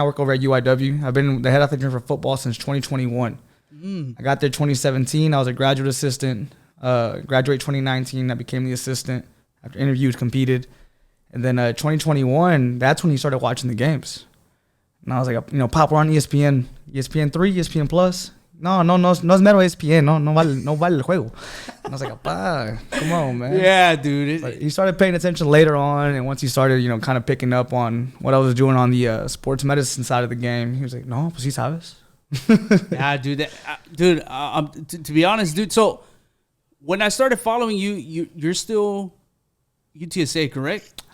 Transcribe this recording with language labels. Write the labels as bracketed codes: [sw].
[en] I work over at UIW. I've been the head athletic trainer for football since 2021. I got there 2017. I was a graduate assistant. Graduate 2019. I became the assistant. After interviewed, competed. And then 2021, that's when he started watching the games. And I was like, Pop, we're on ESPN 3, ESPN Plus. [es] no es mero ESPN, no vale el juego. [en] And I was like, "Apá, come on, man." Yeah, dude. But he started paying attention later on, and once he started, kind of picking up on what I was doing on the sports medicine side of the game, he was like, "No, pues sí sabes." Yeah, dude. To be honest, dude. So when I started following you, you're still UTSA, correct?